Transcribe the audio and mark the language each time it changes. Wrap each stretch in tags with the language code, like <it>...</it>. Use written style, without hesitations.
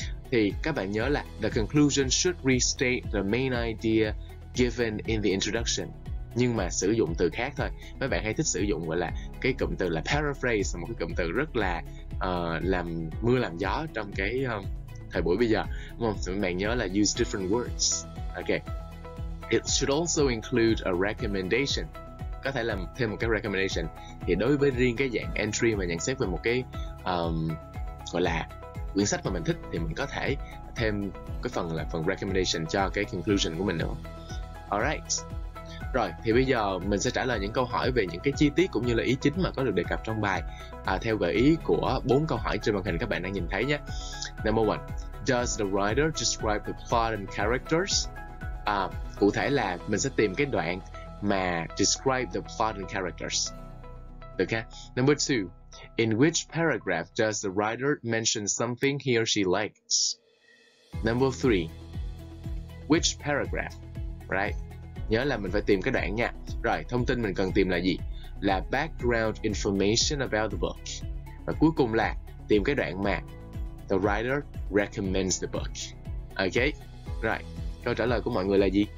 <vi>Thì các bạn nhớ là</vi> <en>the conclusion should restate the main idea given in the introduction.</en> <vi>Nhưng mà sử dụng từ khác thôi. Mấy bạn hay thích sử dụng gọi là cái cụm từ là paraphrase, một cái cụm từ rất là làm mưa làm gió trong cái thời buổi bây giờ, đúng không? Các bạn nhớ là</vi> <en>use different words. Okay. It should also include a recommendation.</en> <vi>Có thể làm thêm một cái recommendation. Thì đối với riêng cái dạng entry mà nhận xét về một cái gọi là quyển sách mà mình thích, thì mình có thể thêm cái phần là phần recommendation cho cái conclusion của mình nữa.</vi> <en>Alright.</en> <vi>Rồi, thì bây giờ mình sẽ trả lời những câu hỏi về những cái chi tiết cũng như là ý chính mà có được đề cập trong bài theo gợi ý của 4 câu hỏi trên màn hình các bạn đang nhìn thấy nhé.</vi> <en>Number 1. Does the writer describe the plot and characters?</en> <vi>Cụ thể là mình sẽ tìm cái đoạn mà</vi> <en>describe the plot and characters.</en> <vi>Được ha?</vi> <en>Number 2. In which paragraph does the writer mention something he or she likes? Number 3. Which paragraph? Right?</en> <vi>Nhớ là mình phải tìm cái đoạn nha. Rồi, thông tin mình cần tìm là gì? Là</vi> <en>background information about the book.</en> <vi>Và cuối cùng là tìm cái đoạn mà</vi> <en>the writer recommends the book. Ok?</en> <vi>Rồi, câu trả lời của mọi người là gì?</vi>